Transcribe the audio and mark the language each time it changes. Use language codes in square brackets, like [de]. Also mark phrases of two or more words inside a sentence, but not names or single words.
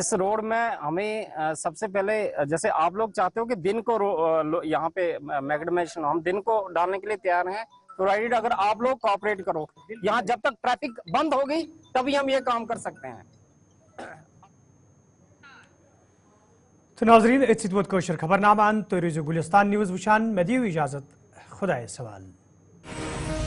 [ur] اس روڈ میں ہمیں سب سے پہلے جیسے آپ لوگ چاہتے ہو کہ دن کو یہاں پہ میگڈمیشن, ہم دن کو ڈالنے کے لیے تیار ہیں, پرووائڈڈ اگر آپ لوگ کوآپریٹ کرو. یہاں جب تک ٹریفک بند ہوگی تبھی ہم یہ کام کر سکتے ہیں. [ks] تو ناظرین اتھ ووت کوشر خبر نامہ, تُہۍ روزِو گُلِستان نیوز وٕچھان. مےٚ دِیِو اِجازت, خۄدایَس حوالہٕ.